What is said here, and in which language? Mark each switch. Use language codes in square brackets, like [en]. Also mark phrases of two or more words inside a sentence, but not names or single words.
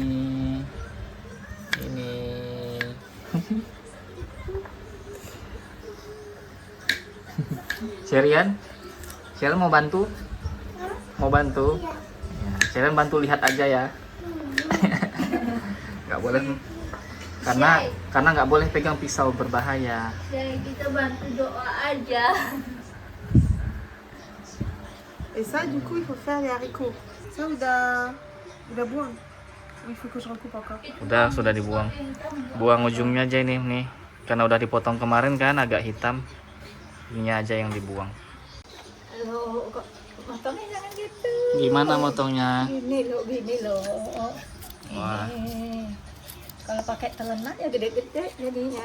[id] Ini. Sherian? Sherian mau bantu? Mau bantu? Iya. Ya, Sherian bantu lihat aja ya. Nggak boleh, karena nggak boleh pegang pisau, berbahaya. Jadi kita bantu doa aja. [fr] Et ça, du coup, il faut faire les haricots. Ça, [id] udah buang. [fr] Ou il faut que je recoupe encore. [id] Sudah dibuang. Buang ujungnya aja ini nih. Karena udah dipotong kemarin kan agak hitam. Ininya aja yang dibuang. Loh, kok motongnya jangan gitu. Gimana motongnya? Gini loh. Wah, Kalau pakai telenan ya gede-gede jadinya.